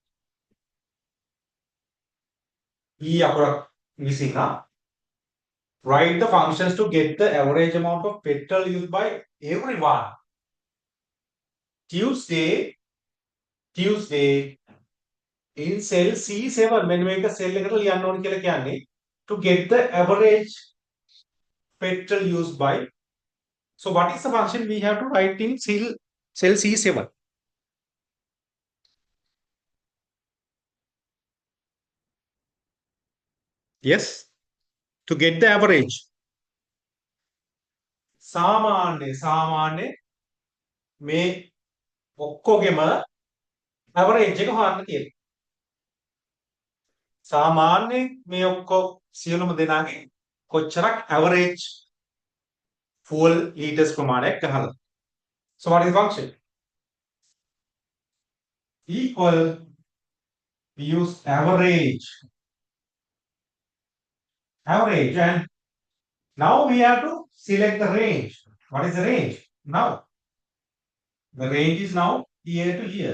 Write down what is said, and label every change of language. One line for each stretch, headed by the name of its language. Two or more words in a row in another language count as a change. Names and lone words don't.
English: E missing, huh? Write the functions to get the average amount of petrol used by everyone. Tuesday, Tuesday in cell C7 when we make a cell eකට
Sinhala: ලියන්න ඕන කියලා කියන්නේ
English: to get the average petrol used by. So what is the function we have to write in cell C7? Yes, to get the average.
Sinhala: සාමාන්‍ය මේ ඔක්කොගෙම average එක හොයන්න තියෙනවා. සාමාන්‍ය මේ ඔක්කො සියලුම දෙනාගේ කොච්චරක්
English: average fuel liters
Sinhala: ප්‍රමාණයක් ගහලා.
English: So what is the function? Equal, we use average. Average, and now we have to select the range. What is the range? Now, the range is now here to here.